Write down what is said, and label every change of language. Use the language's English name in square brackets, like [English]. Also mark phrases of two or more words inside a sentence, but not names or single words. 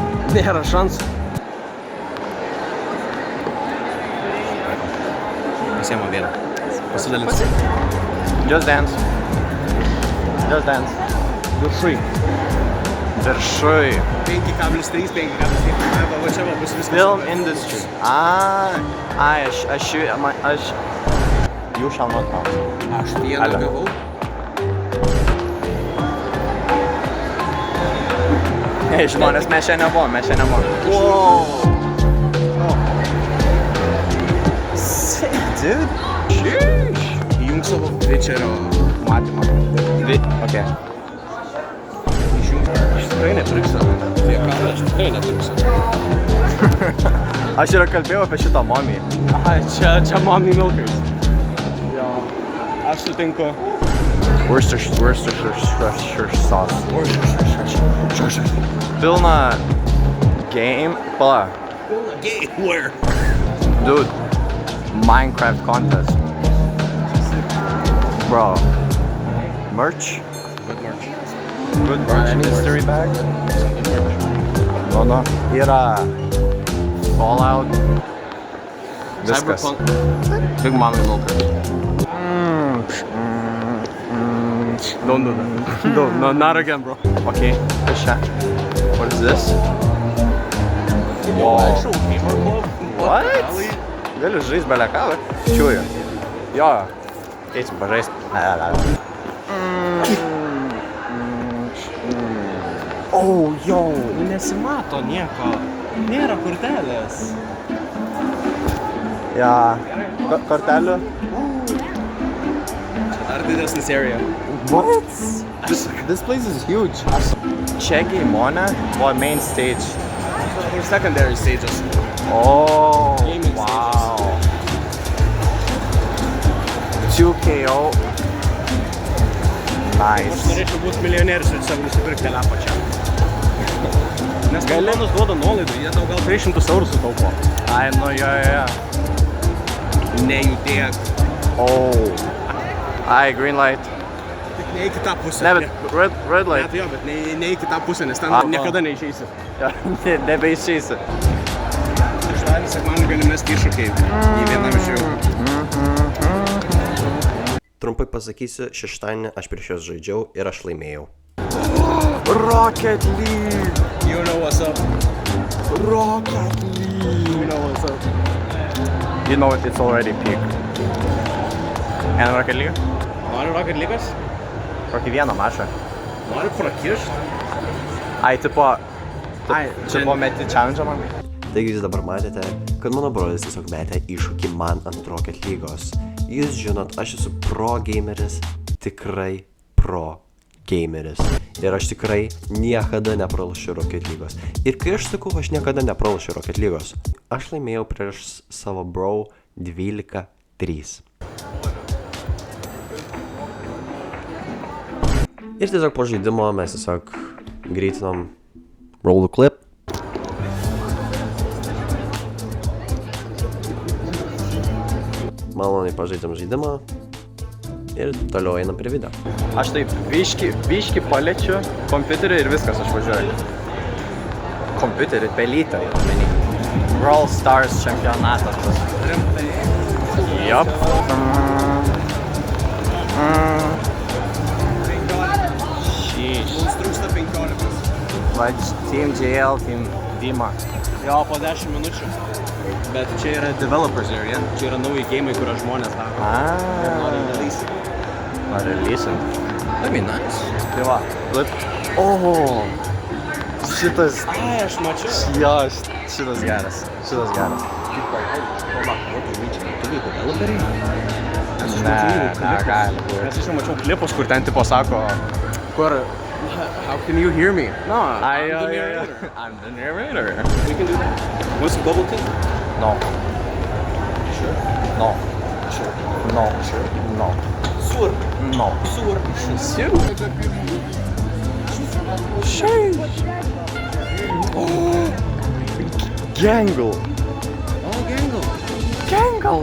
[Lithuanian] Nėra šansų. Pasiėmą vieną. Pasidalinsi. Just Dance. Just Dance. Viršui. Viršui. 5,3, 5,3. Va čia va bus viskas. [English] Film industry. Aš... You shall not pass. [Lithuanian] Aš vieną gavau. Hei, žmonės, mes čia nebuvom. [English] Wow. Sick, dude. Jeez. [Lithuanian] Išjung savo Twitcherio matymą. Okay. Išjung. Aš tikrai nepirksiu. Tiek ką, aš tikrai nepirksiu. Aš ir kalbėjau apie šitą momį. Aha, čia mommy milkais. Jo. Aš sutinku. [English] Worcestershire sauce. [Lithuanian] Pilna game. Pala. [English] Gay, where? Dude. Minecraft contest. Bro. Merch? Good merch. Good merch. Mystery bag? No. [Lithuanian] Yra Fallout. Viskas. [English] Cyberpunk. Big mommy milkers. Don't do that. No, not again, bro. Okay. What is this? Wow. What? [Lithuanian] Galiu žaist belekavą? Čiuju. Jo. Keisim pažaist. [English] Oh, yo. [Lithuanian] Nesimato nieko. Nėra kortelės. Ja. Kortelių? Ar didesnis area? [English] What? This place is huge. [Lithuanian] Čia Gaimone buvo [English] main stage. [Lithuanian] Ir [English] secondary stages. Oh, Gaming wow. 2KO. [Lithuanian] Aš Nice. norėčiau būti milijonierius ir savo nusipirkti telefą čia. Nes Galenas duoda nuolaidų, jie tau gal 300 eurų sutaupo. Ai, nu jo. Nejudėk. [English] Oh. Ai, green light. [Lithuanian] Tik ne į kitą pusę. Ne, bet [English] red light. [Lithuanian] Net jo, bet ne į kitą pusę, nes ten Aha. niekada neišeisi. Nebeišeisi. Šeštadienį, sekmadienį gali mesti iššūkiai į vienam iš jų. Trumpai pasakysiu, šeštadienį aš prieš juos žaidžiau ir aš laimėjau. Rocket League. [English] You know what's up. Rocket League. You know what's up. You know it, it's already peak. [Lithuanian] En Rocket League? Nori Rocket League'as? Kokį vieną mačą. Nori prakišt? Ai, tipo... Ai, Čia buvo meti challenge man. Taigi jūs dabar matėte, kad mano brolis tiesiog metė iššūkį man ant Rocket League'os. Jūs žinot, aš esu pro gameris, tikrai pro gameris. Ir aš tikrai niekada nepralošiu Rocket League'os. Ir kai aš sakau, aš niekada nepralošiu Rocket League'os, aš laimėjau prieš savo bro 12-3. Ir tiesiog po žaidimo mes tiesiog greitinom [English] roll the clip. [Lithuanian] Maloniai pažaidžiam žaidimą ir toliau einam prie video. Aš taip biški paliečiu kompiuterį ir viskas, aš važiuoju. Kompiuterį, pelytą ir menį. Brawl Stars čempionatas tas. Rimtai. Jop. Mums trūksta 15. Va, Team JL, Team Dima. Jo, po 10 minučių. Bet čia yra [English] developers area. [Lithuanian] Čia yra nauji gamai, kurios žmonės daro. Nori release. Ar releasing? [English] That'd be nice. [Lithuanian] Tai va, clip. Oh, šitas. Ai, aš mačiau. Jo, šitas geras. Šitas geras. Ne, negali būti. Nes aš jau mačiau klipus, kur ten tipo sako, kur, [English] how can you hear me? No, [Lithuanian] Ai, [English] I'm the [Lithuanian] jo. [English] narrator. I'm the narrator. We can do that. Want some bubble tea? No. Sure. No. Sure. No. No. Sur. No. Sur. Sur. Sheesh. Oh. Gangle. Oh, Gangle. Gangle.